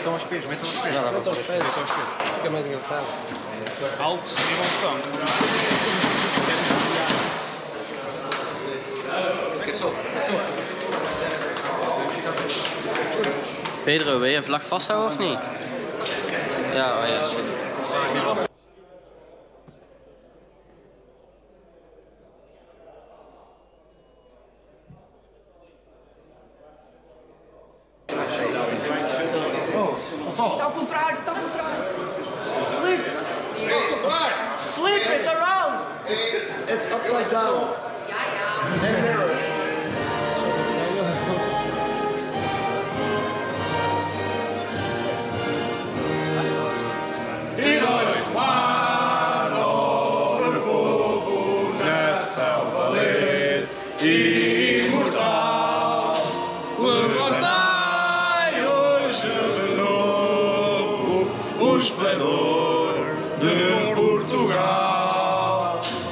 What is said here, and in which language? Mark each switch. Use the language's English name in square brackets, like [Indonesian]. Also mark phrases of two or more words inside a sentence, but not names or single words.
[Portuguese] espelhos, mete os espelhos. Fica mais engraçado. Alto, nível de som. Pedro, [Dutch] wil je vlag vasthouden of niet? Ja, oh ja. [Portuguese] Está ao contrário, está ao contrário. [English] Flip. Flip it around. It's upside down. And mirror. [Portuguese] E nós, mano, o povo nessa valer imortal, levantai hoje de novo o esplendor de Portugal.